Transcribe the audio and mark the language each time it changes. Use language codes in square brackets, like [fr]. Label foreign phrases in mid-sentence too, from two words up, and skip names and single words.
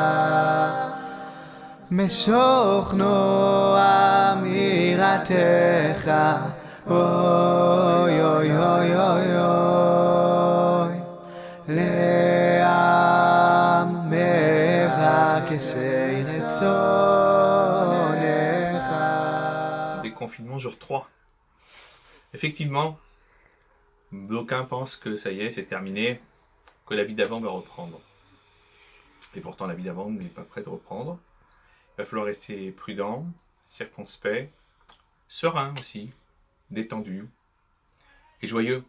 [he] משוך נועם יראתך, אוי אוי אוי אוי אוי, לעם מבקשי רצונך. [fr] Déconfinement jour 3. Effectivement, d'aucuns pensent que ça y est, c'est terminé, que la vie d'avant va reprendre. Et pourtant, la vie d'avant n'est pas prête de reprendre. Il va falloir rester prudent, circonspect, serein aussi, détendu et joyeux.